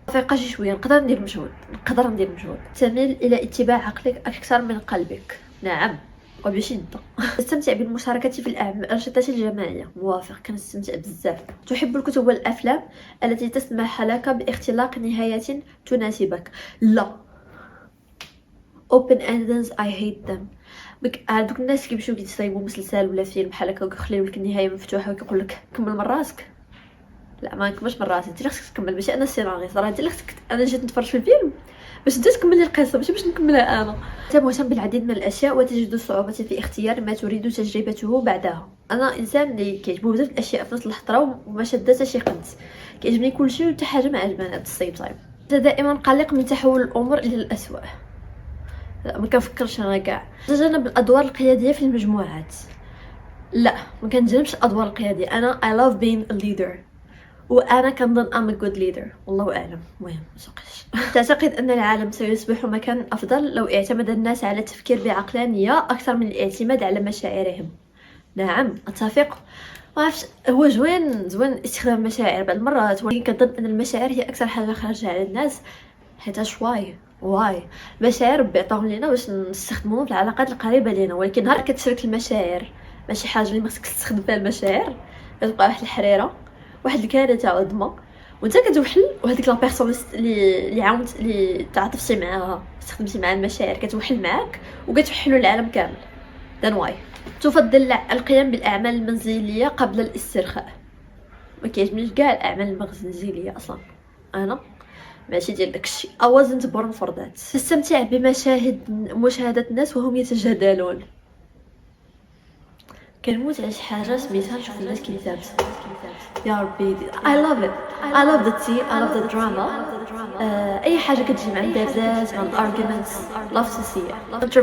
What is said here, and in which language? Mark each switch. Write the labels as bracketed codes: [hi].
[ar] فيبقى شي شويه نقدر ندير مجهود. تميل الى اتباع عقلك اكثر من قلبك. نعم وبشده. تستمتع بالمشاركه في الانشطه الجماعيه. موافق، كنستمتع بزاف. تحب الكتب والافلام التي تسمح لك باختلاق نهايه تناسبك. لا [en] open endings I hate them. [ar] دوك الناس كيمشيو كيتصايبوا مسلسل ولا فيلم بحال هكا وكيخليو لك النهايه مفتوحه وكيقول لك كمل من راسك. لا ما نكملش من راسي، انت خصك تكمل، ماشي انا السيناريو صراحه. انت خصك، انا جيت نتفرج في الفيلم باش انت تكملي القصه ماشي باش نكملها انا. انت مهتم بالعديد من الاشياء وتجد صعوبه في اختيار ما تريد تجربته بعدها. انا انسان اللي كيعجبو بزاف الاشياء في نفس اللحظه وما شدتها شي قد. كيعجبني كلشي وحتى حاجه ما عجباني ات السيم تايم. انت دائما قلق من تحول الامور الى الاسوء. لا ما كنفكرش انا كاع. تجنب الادوار القياديه في المجموعات. لا ما كنجربش الادوار القياديه. [en] انا I love being a leader [ar] وانا كنظن [en] I'm a good leader [ar] والله اعلم. المهم مسوقش. تعتقد ان العالم سيصبح مكان افضل لو اعتمد الناس على التفكير بعقلانيه اكثر من الاعتماد على مشاعرهم؟ نعم اتفق. ما عرفتش هو زوين استخدام المشاعر بعض المرات ولكن كنظن ان المشاعر هي اكثر حاجه خارجه على الناس. حيتاش واي المشاعر بيعطوهم لينا باش نستخدموهم في العلاقات القريبه لينا ولكن نهار كتشارك المشاعر ماشي حاجه اللي ما خصك تستخدم فيها المشاعر كتبقى واحد الحريره واحد الكارثه عظمى وانت كتوحل وهذيك لا بيرسون اللي عاونت اللي تعاطفتي معاها استخدمتي معاها المشاعر كتوحل معاك وكتوحلوا العالم كامل. دان واي تفضل القيام بالاعمال المنزليه قبل الاسترخاء؟ ما كيعجبنيش كاع الاعمال المنزليه اصلا. انا ماشي ديال داكشي [en] I wasn't born for that. [ar] تستمتع مشاهدة الناس وهم يتجادلون؟ كنموت على شي حاجه سميتها نشوف الناس كيتابسوا يا ربي. [en] I love it. I love the tea. I love the drama. [ar] اي حاجه كتجي مع الدبزات مع الارجيومنتس [en] love to see it.